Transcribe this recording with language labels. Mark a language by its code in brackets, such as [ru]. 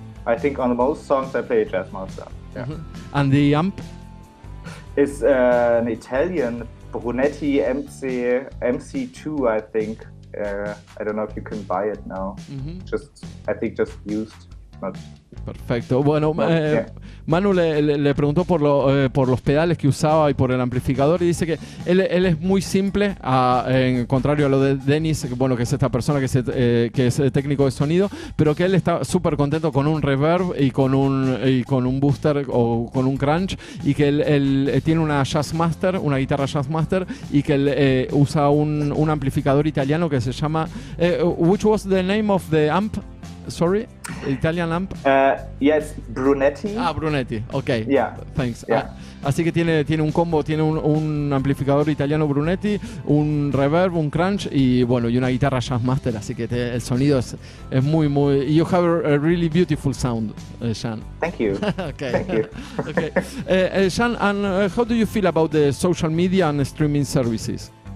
[en] I think on most songs I play a Jazzmaster. Yeah. And the amp? It's an Italian Brunetti MC2, I think. I don't know if you can buy it now. I think just used. [es] Perfecto. Bueno, Manu le preguntó por los pedales que usaba y por el amplificador y dice que él es muy simple, en contrario a lo de Dennis, que es esta persona que es técnico de sonido, pero que él está súper contento con un reverb y con un booster o con un crunch, y que él tiene una guitarra Jazzmaster, y que él usa un amplificador italiano que se llama [en] which was the name of the amp? Sorry, Italian amp. Yes, Brunetti. Brunetti. Okay. Yeah. Thanks. Yeah. [es] Así que tiene un combo, tiene un amplificador italiano Brunetti, un reverb, un crunch y una guitarra Jazzmaster. Así que el sonido es muy. [en] You have a really beautiful sound, Sean. Thank you. Okay. Thank you. Okay. Sean, and how do you feel about the social media and streaming services?